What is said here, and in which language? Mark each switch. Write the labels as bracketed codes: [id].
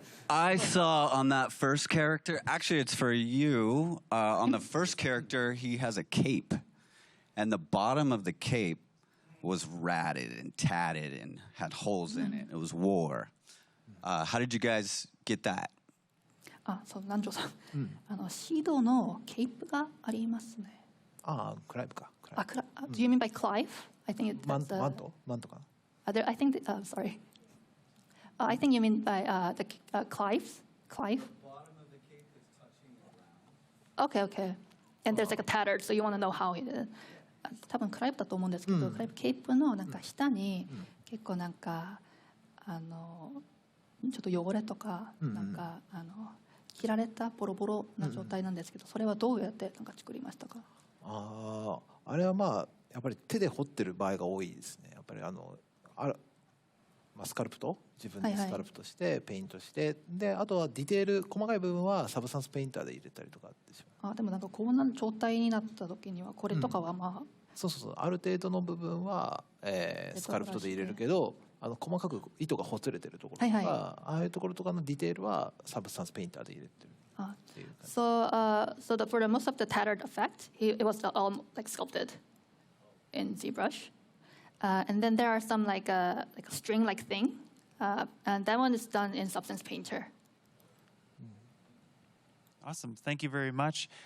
[en] I saw on that first character, actually it's for you, on the first character, he has a cape. And the bottom of the cape was ratted and tatted and had holes in it. It was war. How did you guys get that? [ja] そう、南條さん。シードのケープがありますね。クライブか。 [en] Do you mean by Clive? I think it's [ja] マントかな。 [en] I think sorry. I think you mean by the Clive. Clive. The bottom of the cape is touching the ground. Okay. And there's like a tattered, so you want to know how he did it. [ja] 多分クライブだと思うんですけど、クライブケープのなんか下に結構なんかちょっと汚れとかなんか切られたボロボロな状態なんですけど、それはどうやってなんか作りましたか？あれはやっぱり手で彫ってる場合が多いですね。やっぱりスカルプト、自分でスカルプトして、ペイントして、であとはディテール細かい部分はサブスタンスペインターで入れたりとかってします。でもなんかこんな状態になった時にはこれとかはそうある程度の部分は、スカルプトで入れるけど、細かく糸がほつれてるところとか、ああいうところとかのディテールはサブスタンスペインターで入れてる。 [en] So for the most of the tattered effect, it was all like sculpted in ZBrush. And then there are some like a string-like thing, and that one is done in Substance Painter. Awesome. Thank you very much.